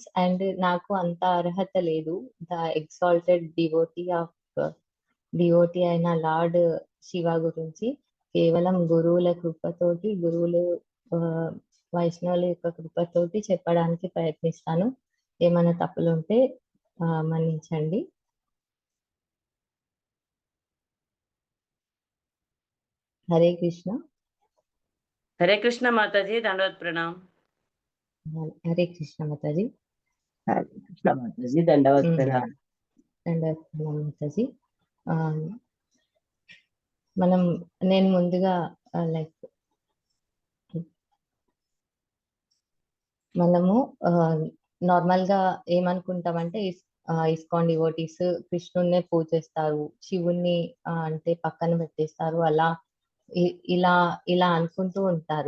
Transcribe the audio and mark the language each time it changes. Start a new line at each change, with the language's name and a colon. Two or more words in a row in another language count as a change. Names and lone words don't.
Telugu: అండ్ నాకు అంత అర్హత లేదు,
English: the exalted devotee
Telugu: అయిన లార్డ్ శివ గురించి కేవలం గురువుల కృపతోటి, గురువులు వైష్ణవుల యొక్క కృపతోటి చెప్పడానికి ప్రయత్నిస్తాను। ఏమైనా తప్పులుంటే మన్నించండి। హరే కృష్ణ।
Hindi: हरे कृष्ण माता जी, दंडवत प्रणाम।
Telugu: హరే కృష్ణ మాతాజీ। హరే కృష్ణ మాతాజీ, దండవత్ ప్రణామం। దండవత్ ప్రణామం మాతాజీ। నేను ముందుగా లైక్ మనము నార్మల్ గా ఏమనుకుంటామంటే ఇస్కాన్ డివోటీస్ కృష్ణున్నే పూజిస్తారు, శివుణ్ణి అంటే పక్కన పెట్టేస్తారు, అలా ఇలా ఇలా అనుకుంటూ ఉంటారు.